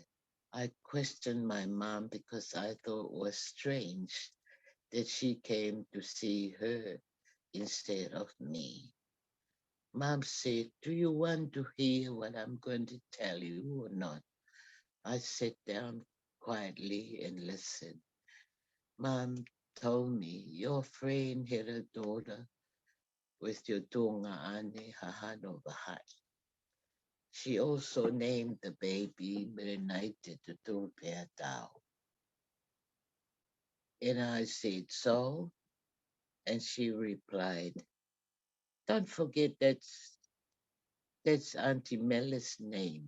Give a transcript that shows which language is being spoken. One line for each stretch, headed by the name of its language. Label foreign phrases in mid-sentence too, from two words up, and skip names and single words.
English: I questioned my mom because I thought it was strange that she came to see her instead of me. Mom said, "Do you want to hear what I'm going to tell you or not?" I sat down quietly and listened. Mom told me, "Your friend had a daughter with your tunga ane hahano bahai. She also named the baby Merenaite Tutulpea Tau." And I said, "So?" And she replied, "Don't forget that's Auntie Mella's name."